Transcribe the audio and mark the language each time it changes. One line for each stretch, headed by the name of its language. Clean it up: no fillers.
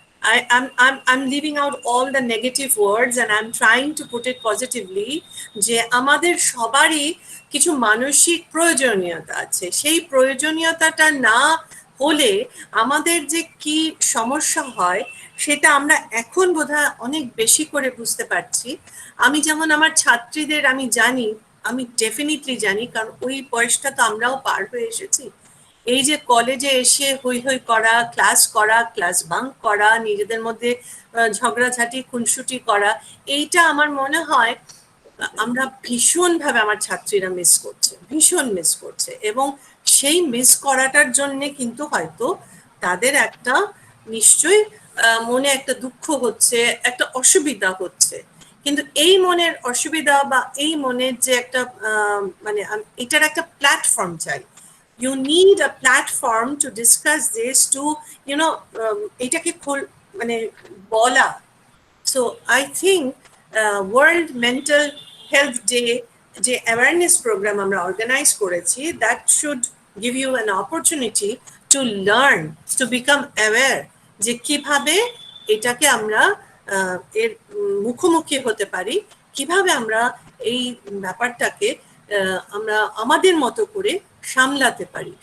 English: I'm leaving out all the negative words and I'm trying to put it positively,
Bangla: যে আমাদের সবারই কিছু মানসিক প্রয়োজনীয়তা আছে। সেই প্রয়োজনীয়তাটা না হলে আমাদের যে কি সমস্যা হয় সেটা আমরা এখন বোধহয় অনেক বেশি করে বুঝতে পারছি। আমি যেমন আমার ছাত্রীদের আমি জানি, আমি ডেফিনেটলি জানি, কারণ ওই বয়সটা তো আমরাও পার হয়ে এসেছি। এই যে কলেজে এসে হই হই করা, ক্লাস বাঙ্ক করা, নিজেদের মধ্যে ঝগড়াঝাটি খুনসুটি করা, এইটা আমার মনে হয় আমরা ভীষণভাবে আমার ছাত্রীরা মিস করছে, ভীষণ মিস করছে। এবং সেই মিস করাটার জন্য কিন্তু হয়তো তাদের একটা নিশ্চয়ই মনে একটা দুঃখ হচ্ছে, একটা অসুবিধা হচ্ছে। কিন্তু এই মনের অসুবিধা বা এই মনের যে একটা মানে এটার একটা প্ল্যাটফর্ম চাই।
English: You need a platform to discuss this, to
Bangla: এটাকে মানে বলা।
English: So I think
Bangla: World Mental Health Day যে অ্যাওয়ারনেস প্রোগ্রাম আমরা অর্গানাইজ করেছি,
English: that should give you an opportunity to learn, to become aware
Bangla: যে কিভাবে এটাকে আমরা এর মুখোমুখি হতে পারি, কিভাবে আমরা এই ব্যাপারটাকে আমরা আমাদের মতো করে সামলাতে পারি।